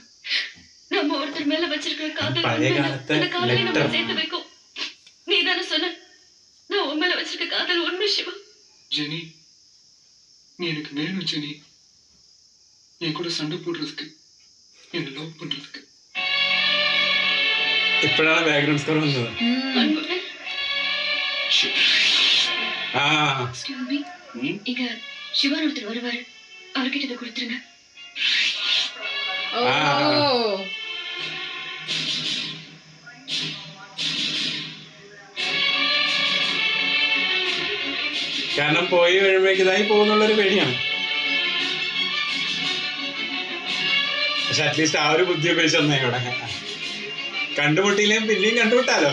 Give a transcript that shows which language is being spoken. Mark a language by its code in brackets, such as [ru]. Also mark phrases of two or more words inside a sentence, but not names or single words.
[ta] நம்ம ஒருத்தர் மேல வச்சிருக்கிற காதல் பழைய காலத்து அந்த காதலை நம்ம letter. சேர்த்து வைக்கும். நீ தானே சொன்ன நான் உன் மேல வச்சிருக்க காதல் உண்மை சிவா. ஜெனி, நீ எனக்கு வேணும் ஜெனி. என் கூட சண்டை போடுறதுக்கு, என்ன லவ் பண்றதுக்கு. [ml] ഇപ്പോഴാണ് [en] background score [ml] വന്നത്. [ta] அன்புடன் ആ [en] excuse me, [ta] இங்க சிவான் ஒருத்தர் வருவாரு, அவர்கிட்ட இதை கொடுத்துருங்க. ഓ [ml] കാരണം പോയി കഴിയുമ്പോഴേക്ക് ഇതായി പോകുന്നുള്ളൊരു പേടിയാണ്. പക്ഷെ അറ്റ്ലീസ്റ്റ് ആ ഒരു ബുദ്ധി ഉപയോഗിച്ച് തന്നെ ഇവിടെ കണ്ടുമുട്ടിയില്ലേ പിന്നെയും കണ്ടുമുട്ടാലോ.